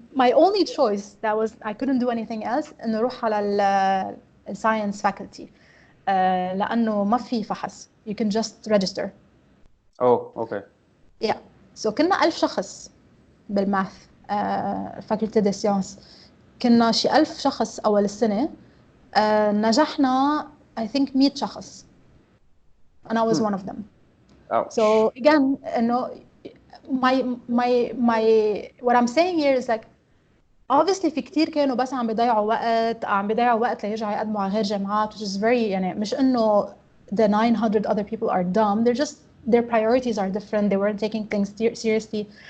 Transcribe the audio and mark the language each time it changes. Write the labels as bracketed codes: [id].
[en] My only choice that was I couldn't do anything else [ar] إنه أروح على [en] science faculty [ar] لأنه ما في فحص [en] you can just register. Oh okay. Yeah so [ar] كنا 1000 شخص بالماث فاكولتي دي سيانس كنا شي 1000 شخص أول السنة. نجحنا [en] I think 100 [ar] شخص [en] and I was one of them. Ouch. So again [ar] إنه [en] my what I'm saying here is like obviously [ar] في كتير كانوا بس عم بيضيعوا وقت ليرجعوا يقدموا على غير جامعات [en] which is very [ar] يعني مش إنه [en] the 900 other people are dumb they're just their priorities are different they weren't taking things seriously.